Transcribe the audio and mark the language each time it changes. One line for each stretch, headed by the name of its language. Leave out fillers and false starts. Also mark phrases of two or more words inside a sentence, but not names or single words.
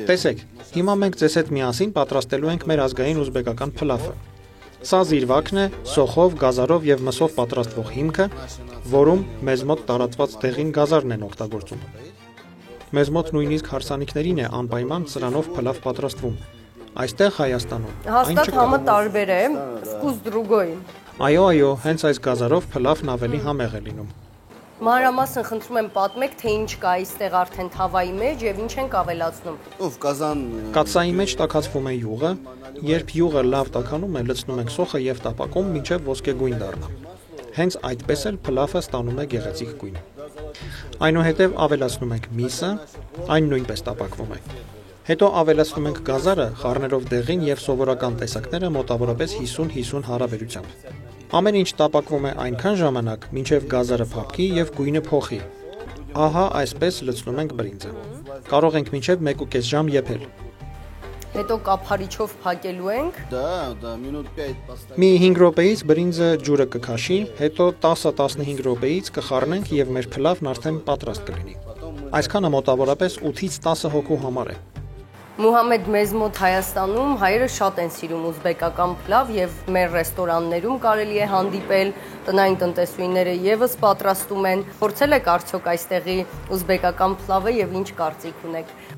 Armenian: Տեսեք, հիմա մենք ձեզ հետ միասին պատրաստելու ենք մեր ազգային ուզբեկական փլավը։ Սա զիրվակն է, սոխով, գազարով եւ մսով պատրաստվող հիմքը, որում մեզ մոտ տարածված դեղին գազարն են օգտագործում։ Մեզ մոտ նույնիսկ հարսանիքներին է անպայման սրանով փլավ պատրաստվում։ Այստեղ Հայաստանում Հաստատ համը տարբեր է,
Russian: вкус другой։
Armenian: Այո, հենց այս գազարով փլավն ավելի համեղ է լինում։ Մանրամասն խնդրում եմ պատմեք, թե ինչ կա այստեղ արդեն թավայի մեջ եւ ինչ ենք ավելացնում։
Russian: Ну, в казан.
Armenian: Կաթսայի մեջ տաքացվում է յուղը, երբ յուղը լավ տաքանում է, լցնում ենք սոխը եւ տապակում, մինչեւ ոսկեգույն դառնա։ Հենց այդպես էլ փլավը ստանում է գեղեցիկ գույն։ Այնուհետև ավելացնում ենք միսը, այն նույնպես տապակվում է։ Հետո ավելացնում ենք գազարը, խառներով դեղին եւ սովորական տեսակները մոտավորապես 50-50 հարաբերությամբ։ Ամեն ինչ տապակվում է այնքան ժամանակ, մինչև գազարը փափկի եւ գույնը փոխի։ Ահա այսպես լցնում ենք բրինձը։ Կարող ենք մինչև 1.5 ժամ եփել։ Հետո կափարիչով փակելու ենք։
Russian: Да, минут 5 поставить.
Armenian: Մի 5 րոպեից բրինձը ջուրը կքաշի, հետո 10-15 րոպեից կխառնենք եւ մեր փլավն արդեն պատրաստ կլինի։ Այսքանը մոտավորապես 8-ից 10 հոգու համար է։ Մուհամեդ, մեզ մոտ Հայաստանում հայերը շատ են սիրում ուզբեկական փլավ եւ մեր ռեստորաններում կարելի է հանդիպել, տնային տնտեսուհիները եւս պատրաստում են։ Փորձել եք արդյոք այստեղի ուզբեկական փլավը եւ ինչ կարծիք ունեք։